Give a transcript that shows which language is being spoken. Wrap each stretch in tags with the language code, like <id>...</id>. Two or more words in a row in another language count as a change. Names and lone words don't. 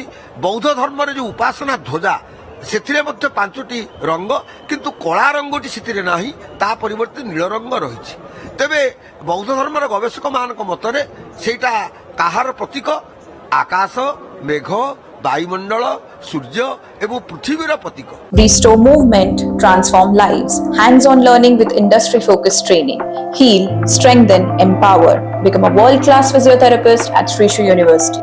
<or>ବୌଦ୍ଧ ଧର୍ମରେ ଯୋଉ ଉପାସନା ଧ୍ୱଜା, ସେଥିରେ ମଧ୍ୟ 5ଟି ରଙ୍ଗ, କିନ୍ତୁ କଳା ରଙ୍ଗଟି ସେଥିରେ ନାହିଁ, ତା ପରିବର୍ତ୍ତେ ନୀଳ ରଙ୍ଗ ରହିଛି। ତେବେ ବୌଦ୍ଧ ଧର୍ମର ଗବେଷକମାନଙ୍କ ମତରେ ସେଇଟା କାହାର ପ୍ରତୀକ? ଆକାଶ, ମେଘ, ବାୟୁମଣ୍ଡଳ, ସୂର୍ଯ୍ୟ ଏବଂ ପୃଥିବୀର ପ୍ରତୀକ।</or> <en>Restore movement, transform lives. Hands-on learning with industry-focused training. Heal, strengthen, empower. Become a world-class physiotherapist at Srishu University.</en>